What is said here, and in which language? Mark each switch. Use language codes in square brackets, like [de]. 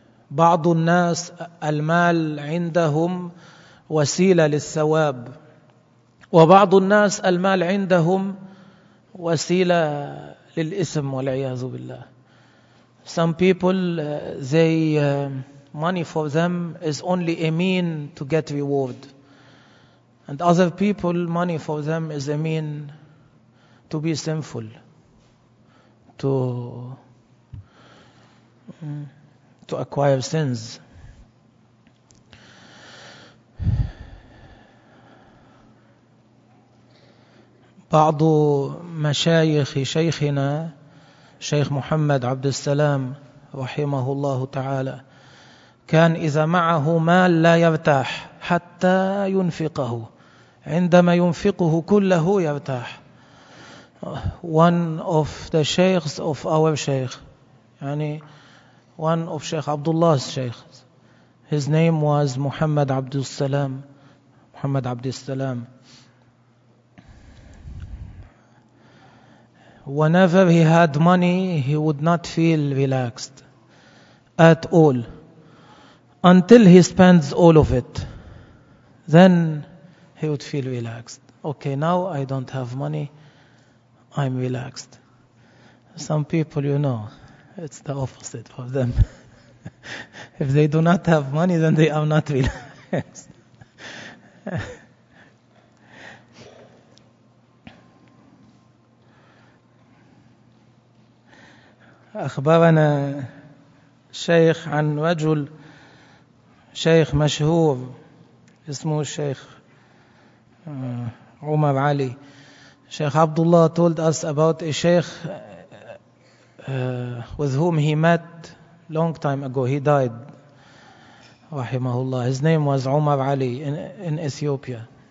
[ar] بعض الناس المال عندهم وسيلة للثواب, وبعض الناس المال عندهم وسيلة للإثم والعياذ بالله. [en] Some people, they money for them is only a mean to get reward, and other people money for them is a mean to be sinful, to acquire sins. [ar] بعض مشايخ شيخنا شيخ محمد عبد السلام رحمه الله تعالى كان إذا معه مال لا يرتاح حتى ينفقه, عندما ينفقه كله يرتاح. [en] One of the sheikhs of our sheikh, [ar] يعني [en] one of Sheikh Abdullah's sheikhs, his name was Muhammad Abdul Salam. Muhammad Abdul Salam, whenever he had money, he would not feel relaxed at all until he spends all of it. Then he would feel relaxed. Okay, now I don't have money, I'm relaxed. Some people, you know, it's the opposite for them. If they do not have money, then they are not relaxed. [ar] أخبرنا شيخ عن رجل شيخ مشهور اسمه الشيخ عمر علي. [en] شيخ عبد الله told us about a شيخ with whom he met long time ago. He died, rahimahullah. His name was Umar Ali in Ethiopia.